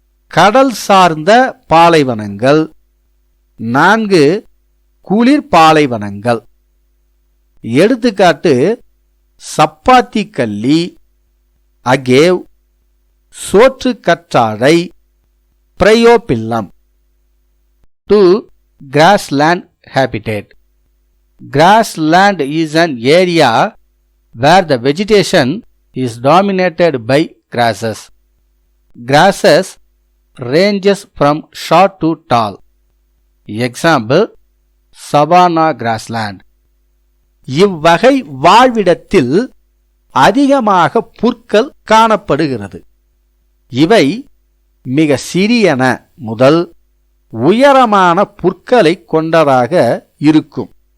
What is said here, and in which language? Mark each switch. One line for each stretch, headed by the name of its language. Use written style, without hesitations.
Tamil: கடல் சார்ந்த பாலைவனங்கள். 4. குளிர் பாலைவனங்கள். எடுத்துக்காட்டு: சப்பாத்தி கல்லி, அகேவ், சோற்று கற்றாழை, பிரையோபில்லம்.
English: 2. Grassland habitat. Grassland is an area where the vegetation is dominated by grasses. Grasses ranges from short to tall. Example: savanna grassland.
Tamil: இவ்வகை வாழ்விடத்தில் அதிகமாக புற்கள் காணப்படுகிறது. இவை மிக சிறியன முதல் உயரமான புற்களை கொண்டதாக இருக்கும்.